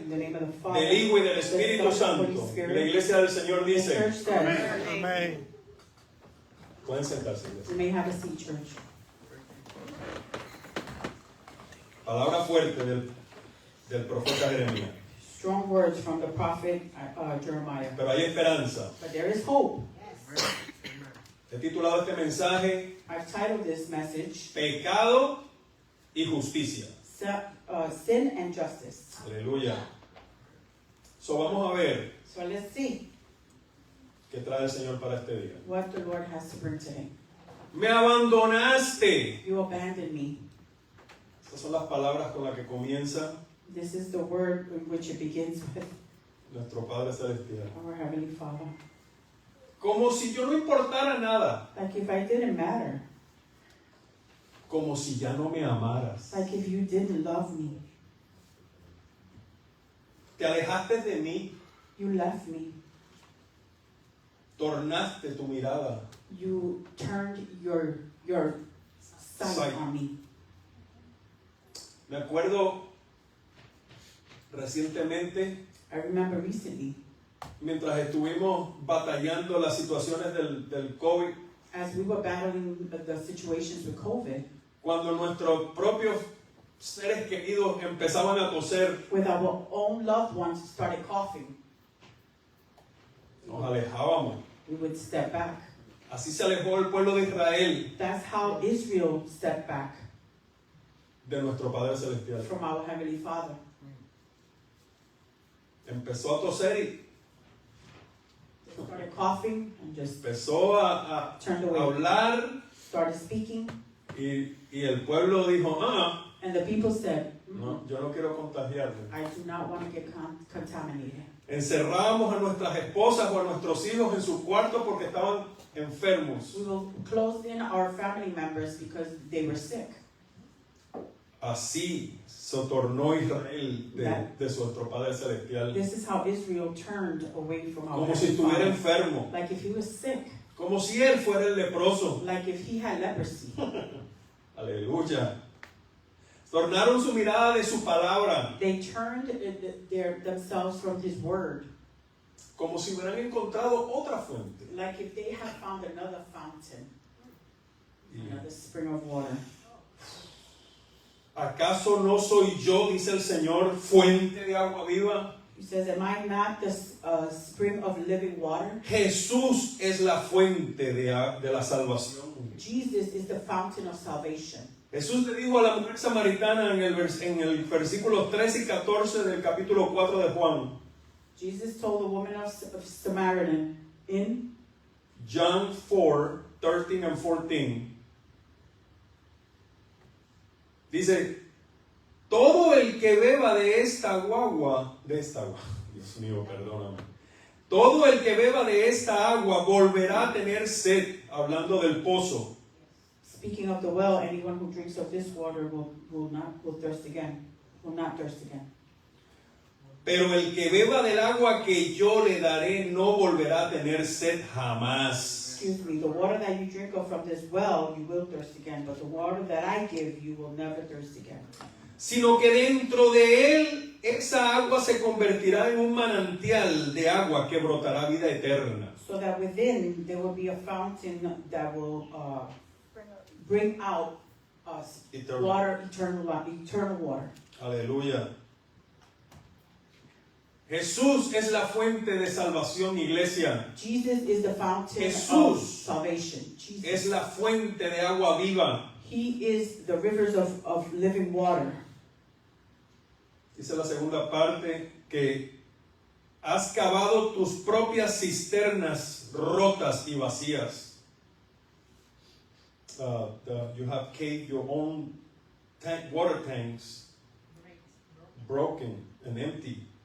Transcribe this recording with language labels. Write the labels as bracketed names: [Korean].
[English] In the name of the Father, [Spanish] del Hijo y del [English] the [Spanish] Espíritu [English] Son, and the Holy [Spanish] Y la [English] Spirit. [Spanish] iglesia del Señor [English] The [Spanish] dice, [English] church says, [Spanish] Amén. Pueden sentarse. Iglesia. [English] You may have a seat, church. [Spanish] Palabra fuerte del profeta Jeremías. [English] Strong words from the prophet Jeremiah. [Spanish] Pero hay esperanza. [English] But there is hope. [Spanish] He titulado este mensaje [English] I've titled this message, [Spanish] Pecado y Justicia. [English] Sin and Justice. [Spanish] Aleluya. [English] So [Spanish] vamos a ver [English] So let's see [Spanish] qué trae el Señor para este día. [English] what the Lord has to bring today. [Spanish] Me abandonaste. [English] You abandoned me. [Spanish] Estas son las palabras con las que comienza [English] This is the word in which it begins with [Spanish] nuestro Padre Celestial. [English] our Heavenly Father. [Spanish] Como si yo no importara nada. [English] Like if I didn't matter. [Spanish] Como si ya no me amaras. [English] Like if you didn't love me. [Spanish] Te alejaste de mí. [English] You left me. [Spanish] Tornaste tu mirada. [English] You turned your sight on me. [Spanish] Me acuerdo recientemente, [English] I remember recently, [Spanish] mientras estuvimos batallando las situaciones del COVID, [English] as we were battling the situations with COVID, [Spanish] cuando nuestros propios seres queridos empezaban a toser, [English] with our own loved ones started coughing, [Spanish] nos alejábamos. [English] we would step back. [Spanish] Así se alejó el pueblo de Israel [English] That's how Israel stepped back [Spanish] de nuestro Padre Celestial. [English] from our Heavenly Father. [Spanish] Empezó a toser y [English] They started coughing and just [Spanish] empezó a [English] turned away. [Spanish] hablar [English] Started speaking, [Spanish] y el pueblo dijo, [English] and the people said, [Spanish] no, yo no quiero contagiarme. [English] I do not want to get contaminated. [Spanish] Encerrábamos a nuestras esposas o a nuestros hijos en su cuarto porque estaban enfermos. [English] We will close in our family members because they were sick. [Spanish] Así se tornó Israel de nuestro Padre Celestial. [English] This is how Israel turned away from our [Spanish] Como si [English] Heavenly [Spanish] estuviera [English] Father. [Spanish] enfermo. [English] Like if he was sick. [Spanish] Como si él fuera el leproso. [English] Like if he had leprosy. [Spanish] Aleluya. Tornaron su mirada de su palabra. [English] They turned themselves from his word. [Spanish] Como si hubieran encontrado otra fuente. [English] Like if they had found another fountain. Another spring of water. [Spanish] ¿Acaso no soy yo, dice el Señor, fuente de agua viva? [English] He says, am I not the spring of living water? [Spanish] Jesús es la fuente de la salvación. [English] Jesus is the fountain of salvation. [Spanish] Jesús le dijo a la mujer samaritana en el versículos 13 y 14 del capítulo 4 de Juan. [English] Jesus told the woman of Samaritan in John 4, 13 and 14. [Spanish] Dice, todo el que beba de esta agua, Dios mío, perdóname. Todo el que beba de esta agua volverá a tener sed, hablando del pozo. [English] Speaking of the well, anyone who drinks of this water will not thirst again. Will not thirst again. [Spanish] Pero el que beba del agua que yo le daré no volverá a tener sed jamás. [English] Excuse me, the water that you drink of from this well, you will thirst again, but the water that I give, you will never thirst again. [Spanish] Sino que dentro de él, esa agua se convertirá en un manantial de agua que brotará vida eterna. [English] So that within there will be a fountain that will bring out us Eternal. water, eternal water. [Spanish] Aleluya. Jesús es la fuente de salvación, iglesia. [English] Jesus is the fountain of [Spanish] Jesús [English] salvation. Jesus. [Spanish] Es la fuente de agua viva. [English] He is the rivers of living water. [Spanish] Dice la segunda parte que has cavado tus propias cisternas rotas y vacías. [English] You have caved your own water tanks broken and empty.